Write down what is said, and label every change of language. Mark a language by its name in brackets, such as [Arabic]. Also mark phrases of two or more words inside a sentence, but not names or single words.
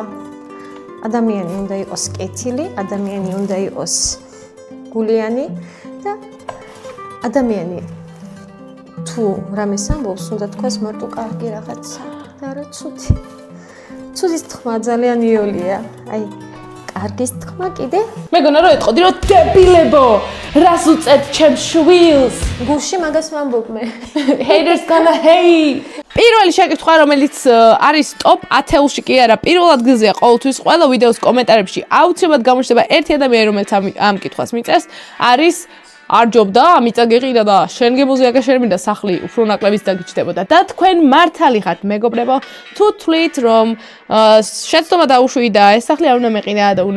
[Georgian] ადამიანი უნდა იყოს კეთილი, ადამიანი უნდა იყოს გულიანი და ადამიანი თუ რამეს ამბობს, უნდა თქვას მარტო კარგი რაღაცა და არა ცუდი. ცუდის თქმა ძალიან იოლია. აი, კარგის თქმა კიდე? მეგონა რომ ეტყოდი რომ დებილებო, რას უწევთ ჩემს შვილს? გულში მაგას ვამბობ მე. [English] Haters gonna hate. [Georgian] პირველი შეკითხვა, რომელიც არის top 10-ში კი არა, პირველ ადგილზეა ყოველთვის ყველა ვიდეოს კომენტარებში აუცილებლად გამოჩნდება ერთი ადამიანი, რომელიც ამ კითხვას მიწერს, არის არ ჯობდა, მიწა გეყიდა და შენ გემოზიაგა შერმინდა სახლი უფრო ნაკლებიც დაგიჩნდებოდა და თქვენ მართალი ხართ მეგობრებო, თუ თვლით რომ შეცდომა დაუშვიდა ეს სახლი არ უნდა მეყინა და უნდა